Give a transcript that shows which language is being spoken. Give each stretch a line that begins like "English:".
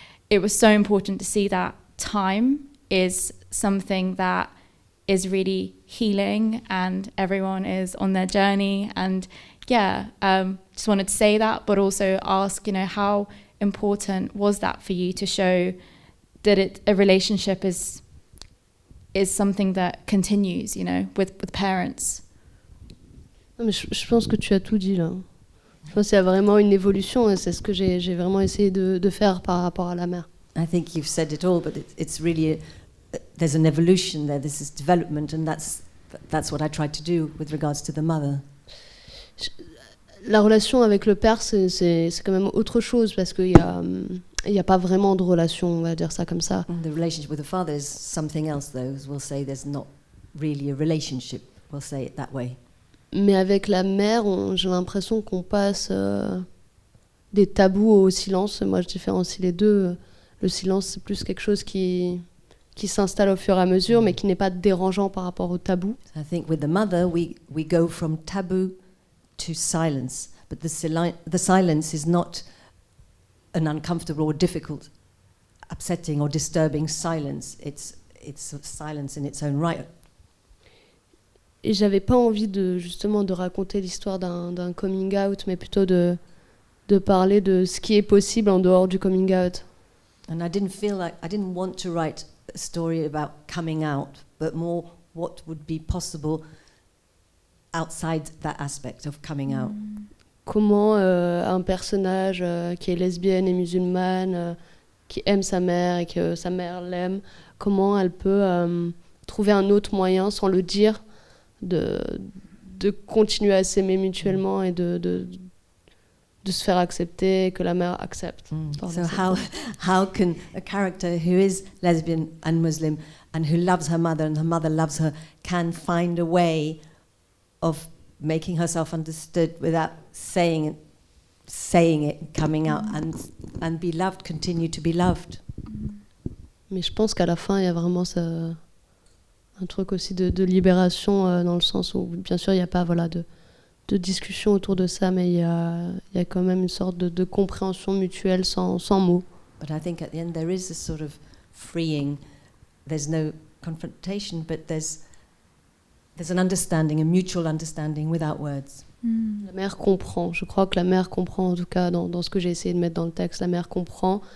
English: It was so important to see that time is something that is really healing and everyone is on their journey. And just wanted to say that, but also ask, how important was that for you to show that a relationship is something that continues, with parents.
French: Non, mais je pense que tu as tout dit là. Je pense qu'il y a vraiment une évolution et c'est ce que j'ai vraiment essayé de faire par rapport à la mère.
English: I think you've said it all, but it's really there's an evolution there. This is development, and that's what I tried to do with regards to the mother.
French: La relation avec le père, c'est quand même autre chose parce qu'il y a pas vraiment de relation, on va dire ça comme ça.
English: And the relationship with the father is something else, though. We'll say there's not really a relationship. We'll say it that way.
French: Mais avec la mère, j'ai l'impression qu'on passe des tabous au silence. Moi, je différencie les deux. Le silence, c'est plus quelque chose qui s'installe au fur et à mesure, mais qui n'est pas dérangeant par rapport au tabou.
English: I think with the mother, we go from taboo to silence. But the silence is not an uncomfortable or difficult, upsetting or disturbing silence. It's a silence in its own right.
French: Et j'avais pas envie de raconter l'histoire d'un coming out, mais plutôt de parler de ce qui est possible en dehors du coming out.
English: And I didn't want to write a story about coming out, but more what would be possible outside that aspect of coming out.
French: Comment un personnage qui est lesbienne et musulmane, qui aime sa mère et que sa mère l'aime, comment elle peut trouver un autre moyen sans le dire de continuer à s'aimer mutuellement et de se faire accepter et que la mère accepte.
English: So how can a character who is lesbian and Muslim and who loves her mother and her mother loves her can find a way of making herself understood without saying it, coming out and be loved, continue to be loved?
French: Mais je pense qu'à la fin, il y a vraiment un truc aussi de libération dans le sens où, bien sûr, il n'y a pas de discussion autour de ça, mais il y a quand même une sorte de compréhension mutuelle sans mots.
English: But I think at the end there is a sort of freeing. There's no confrontation, but there's an understanding, a mutual understanding without words.
French: La mère comprend. Je crois que la mère comprend, en tout cas, dans ce que j'ai essayé de mettre dans le texte. La mère comprend.